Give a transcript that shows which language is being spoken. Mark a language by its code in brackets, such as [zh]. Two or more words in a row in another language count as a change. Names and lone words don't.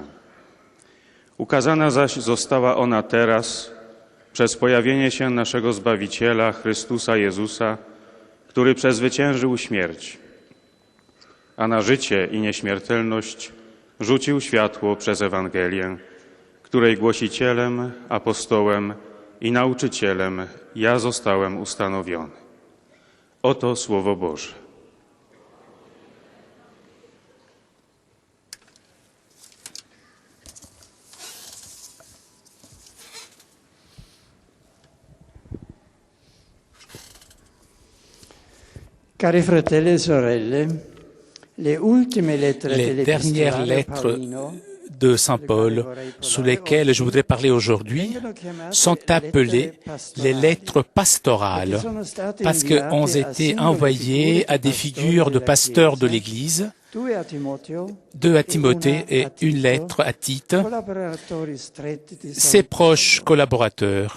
[pl] Ukazana zaś została ona teraz przez pojawienie się naszego Zbawiciela, Chrystusa Jezusa, który przezwyciężył śmierć, a na życie i nieśmiertelność rzucił światło przez Ewangelię, której głosicielem, apostołem i nauczycielem ja zostałem ustanowiony. Oto Słowo Boże. [it] Cari fratelli e sorelle, le ultime lettere [fr] Les dernières lettres de Saint Paul, sous lesquelles je voudrais parler aujourd'hui, sont appelées les lettres pastorales, parce qu'ont été envoyées à des figures de pasteurs de l'Église, 2 à Timothée et une lettre à Tite, ses proches collaborateurs.